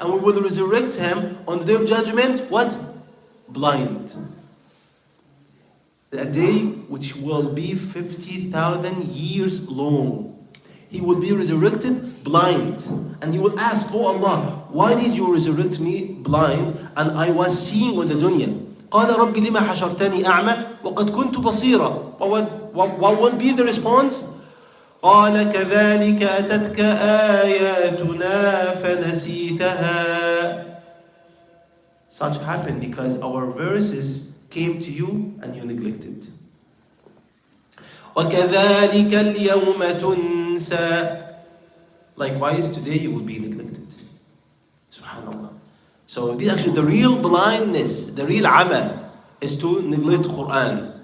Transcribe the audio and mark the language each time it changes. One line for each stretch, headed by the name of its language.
English: And we will resurrect him on the day of judgment, what? Blind. A day which will be 50,000 years long. He will be resurrected blind. And he will ask, Oh Allah, why did you resurrect me blind and I was seeing on the dunya?
Arabic: قال رب لما حشرتني أعمى وقد كنت بصيرا.
English: What will be the response?
Arabic: قال كذلك أتتك آياتنا فنسيتها.
English: Such happened because our verses came to you and you neglected.
Arabic: وكذلك اليوم تنسى.
English: Likewise, today you will be neglected. Subhanallah. So this actually the real blindness, the real ama, is to neglect Quran.